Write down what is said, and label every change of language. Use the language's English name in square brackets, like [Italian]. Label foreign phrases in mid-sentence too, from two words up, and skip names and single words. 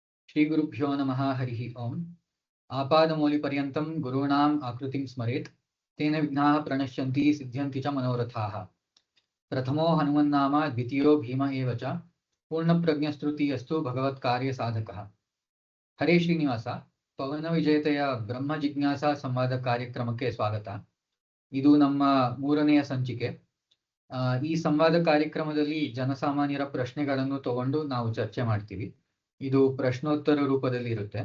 [Sanskrit] श्रीगुरुभ्यो नमः हरिः ओम्। आपादमौलिपर्यन्तं गुरूणाम् आकृतिं स्मरेत्, तेन विघ्नाः प्रणश्यन्ति सिद्ध्यन्ति च मनोरथाः। प्रथमो हनुमन्नाम द्वितीयो भीम एव च, पूर्णप्रज्ञस्तृतीयस्तु भगवत्कार्यसाधकः। [Kannada] हरे ಶ್ರೀನಿವಾಸ, ಪವನ ವಿಜೇತೆಯ ಬ್ರಹ್ಮ ಜಿಜ್ಞಾಸಾ ಸಂವಾದ ಕಾರ್ಯಕ್ರಮಕ್ಕೆ ಸ್ವಾಗತ. ಇದು ನಮ್ಮ 3ನೆಯ ಸಂಚಿಕೆ. ಈ ಸಂವಾದ ಕಾರ್ಯಕ್ರಮದಲ್ಲಿ ಜನಸಾಮಾನ್ಯರ ಪ್ರಶ್ನೆಗಳನ್ನು ತಗೊಂಡು ನಾವು ಚರ್ಚೆ ಮಾಡ್ತೀವಿ. ಇದು ಪ್ರಶ್ನೋತ್ತರ ರೂಪದಲ್ಲಿ ಇರುತ್ತೆ.